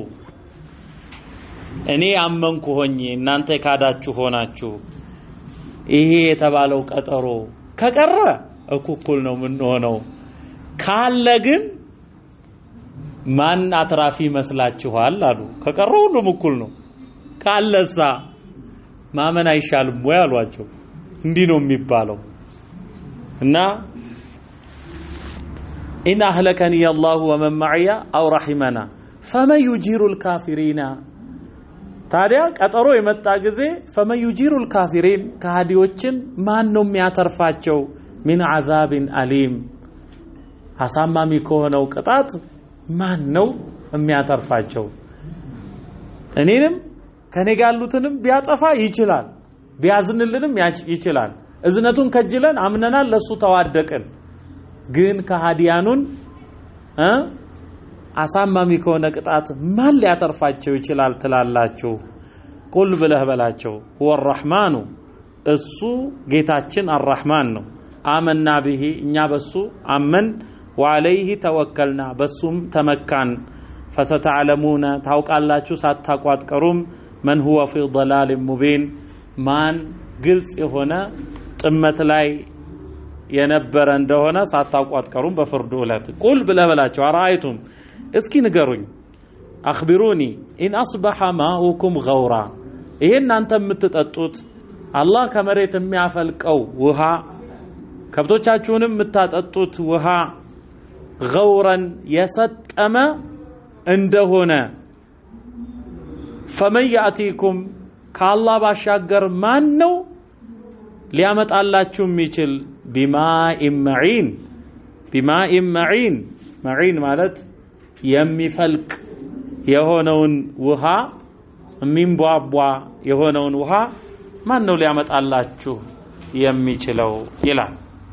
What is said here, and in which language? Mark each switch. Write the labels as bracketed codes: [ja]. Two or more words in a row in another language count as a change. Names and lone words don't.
[am] እኔ አመንኩ ሆኜ እናንተ ካዳችሁ ሆናችሁ ይሄ የተባለው ቀጠሮ ከቀረ እኩል ነው ምን ሆነው ካለ ግን ማን አትራፊ መስላችኋል አሉ ከቀረ ሁሉም እኩል ነው ካለሳ ማመን አይሻልም ወይ አሏቸው እንዲህ ነው የሚባለው እና [ar] إن أهلكني الله ومن معي أو رحمنا فمن يجير الكافرين ታዲያ [am] ቀጠሮ የመጣ ጊዜ [ar] فمن يجير الكافرين [am] ከሃዲዎችን ማን ነው የሚያተርፋቸው [ar] من عذاب أليم [am] አሳማሚ ከሆነው ቅጣት ማን ነው የሚያተርፋቸው እኔንም ከኔ ጋሉትንም ቢያጠፋ ይችላል ቢያዝንልንም ይችላል እዝነቱን ከጅለን አምነናል ለሱ ተዋደቅን ግን ከሃዲያኑን አሳማሚ ከሆነ ቅጣት ማን ሊያተርፋቸው ይችላል ትላላችሁ ቁል ብለህ በላቸው [ar] هو الرحمن [am] እሱ ጌታችን الرحمن ነው [ar] آمنا به [am] እኛ በሱ አመን [ar] وعليه توكلنا [am] በሱም ተመካን فستعلمون ታውቃላችሁ ሳታቋጥቀሩም [ar] من هو في ضلال مبين [am] ማን ግልጽ የሆነ ጥመት ላይ የነበረ እንደሆነ ሳታቋጥቀሩም በፍርዱ ዕለት ቁል ብለህ በላቸው አራአይቱም እስኪ ንገሩኝ [ar] አخبروني ان اصبح ماؤكم غورا [am] ይሄ እናንተ የምትጠጡት አላህ ከመሬት የሚያፈልቀው ውሃ ከብቶቻችሁንም የምታጠጡት ውሃ غورا የሰጠመ እንደሆነ [ar] فمن ياتيكم [am] ከአላህ ባሻገር ማን ነው ሊያመጣላችሁ የሚችል [ar] بماء معين بماء معين معين [am] ማለት የሚፈልቅ የሆነውን ውሃ የሚንቧቧ የሆነውን ውሃ ማን ነው ሊያመጣላችሁ የሚችለው ይላል